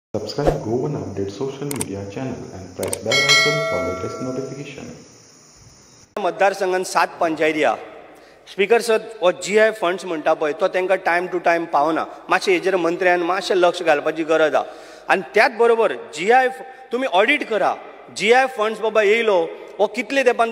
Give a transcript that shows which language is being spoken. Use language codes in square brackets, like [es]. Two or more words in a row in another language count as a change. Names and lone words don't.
[en] Subscribe Go One Update social media channel and press bell icon for latest notification. [kok] मतदारसंघात 7 पंचायती हा [en] speaker sir [kok] वो [en] GI funds [kok] म्हणटा पळय तो तांकां [en] time to time [kok] पावना मातशें हेजेर मंत्र्यान मातशें लक्ष घालपाची गरज आहा आनी त्याच बरोबर GI तुमी ऑडिट करा [en] GI funds [kok] बाबा येयलो वो कितले तेंपान